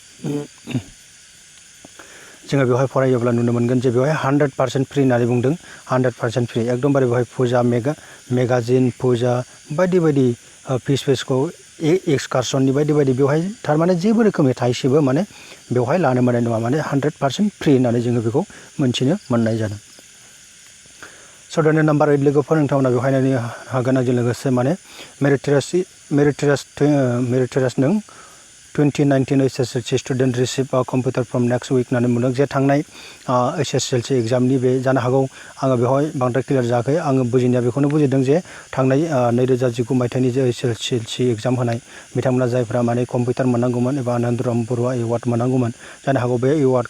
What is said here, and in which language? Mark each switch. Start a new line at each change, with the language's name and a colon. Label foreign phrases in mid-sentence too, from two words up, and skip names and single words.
Bodo: जोङो बेवहाय फरायोब्ला नुनो मोनगोन जे बेवहाय 100% फ्रि होननानै बुंदों 100% फ्रि एकदमबारे बेवहाय फुजा मेगाजिन फुजा बायदि बायदि फिसखौ एक्सकारसननि बायदि बायदि बेवहाय थारमाने जेबो रोखोमनि थाइसेबो माने बेवहाय लानो मोननाय नङा माने 100% फ्रि होननानै जोङो बेखौ मोनथिनो मोननाय जादों स' दानि नम्बर 8 लोगोफोर नोंथांमोना बेवहाय नायनो हागोन आंजों लोगोसे माने मेरिटरियास नों
English: 2019 HSLC student receive a computer from next week
Bodo: होननानै बुंदों जे थांनाय HSLC एग्जामनि बे जानो हागौ आङो बेवहाय बांद्राय क्लियार जायाखै आङो बुजिनाया बेखौनो बुजिदों जे थांनाय 2019 मायथाइनि जे HSLC एग्जाम होनाय बिथांमोना जायफ्रा माने कम्पिउटार मोननांगौमोन एबा आनन्दराम बरुवा एवार्ड मोननांगौमोन जानो हागौ बे एवार्डखौ